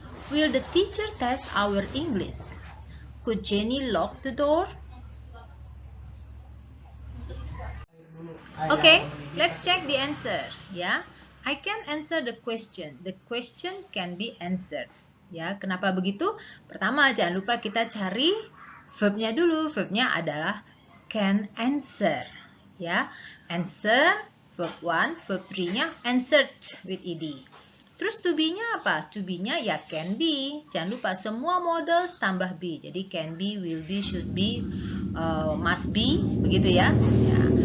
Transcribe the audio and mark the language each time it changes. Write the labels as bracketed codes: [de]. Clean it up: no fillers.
[en] Will the teacher test our English? Could Jenny lock the door? Okay, let's check the answer. Ya, I can answer the question. The question can be answered. [id] Ya, kenapa begitu? Pertama, jangan lupa kita cari verbnya dulu. Verbnya adalah can answer. Ya, answer verb 1, verb 3-nya answered with ed. Terus to be-nya apa? To be-nya ya can be. Jangan lupa semua model tambah be. Jadi can be, will be, should be, must be, begitu ya. Ya.